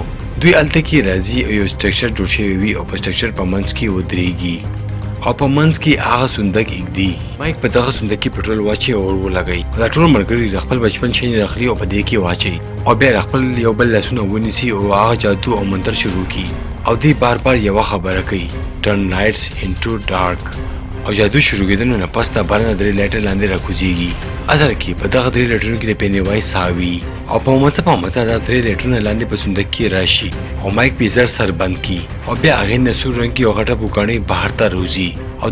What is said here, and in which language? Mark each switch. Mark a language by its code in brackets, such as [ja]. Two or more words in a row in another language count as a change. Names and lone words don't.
[ps] دوی هلته کې راځي او یو سټرکچر جوړ شوی وي او په سټرکچر په منځ کې ودرېږي او په منځ کې هغه صندوق ایږدي. مایک په دغه صندوق کې پټرول واچوي او اور ولګوي. دا ټول ملګري د خپل بچپن شیان راخلي او په دې کې واچوي او بیا خپل یو بل لاسونه ونیسي او هغه جادو او منتر شروع کړي او دوی بار بار یوه خبره کوي [en] turn lights into dark [ps] او جادو شروع کېدنو نه پس ته بار نه درې لایټر لاندې راکوزیږي. اصل کې په دغه درې لایټرونو کې د پیني وایس ساه وي او په مڅه دا درې لایټرونه لاندې په صندوق کې راشي او مایک پې زر سر بند کړي او بیا هغې نه سور رنګ یو غټه بوکاڼۍ بهر ته روځي او